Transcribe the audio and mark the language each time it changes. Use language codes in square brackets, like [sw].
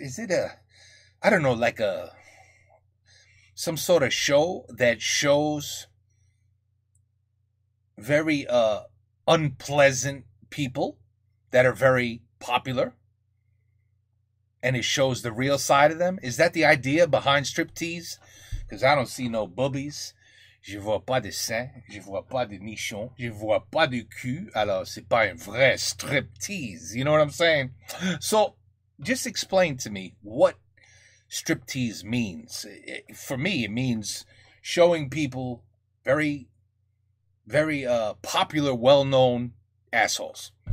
[en] Is it I don't know, like some sort of show that shows very unpleasant people that are very popular, and it shows the real side of them? Is that the idea behind striptease? Because I don't see no boobies. [fr] Je vois pas de seins, je vois pas de nichons, je vois pas de cul, alors c'est pas un vrai striptease, [en] you know what I'm saying? So, just explain to me what striptease means. For me, it means showing people very, very popular, well-known assholes.